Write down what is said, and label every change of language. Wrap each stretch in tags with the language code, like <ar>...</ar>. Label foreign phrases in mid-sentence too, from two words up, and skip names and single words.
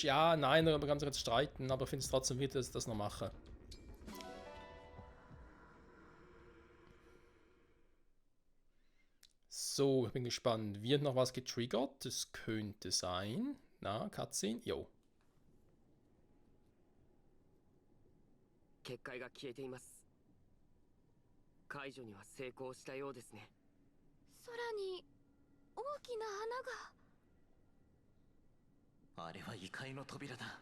<de>Ja, nein, darüber kann man sich jetzt streiten, aber ich finde es trotzdem wichtig, dass ich das noch mache. So, ich bin gespannt. Wird noch was getriggert? Das könnte sein. Na, Cutscene? Jo.</de> <ja>結界が消えています。解除には成功したようですね。空に大きな花が。あれは異界の扉だ。</ja>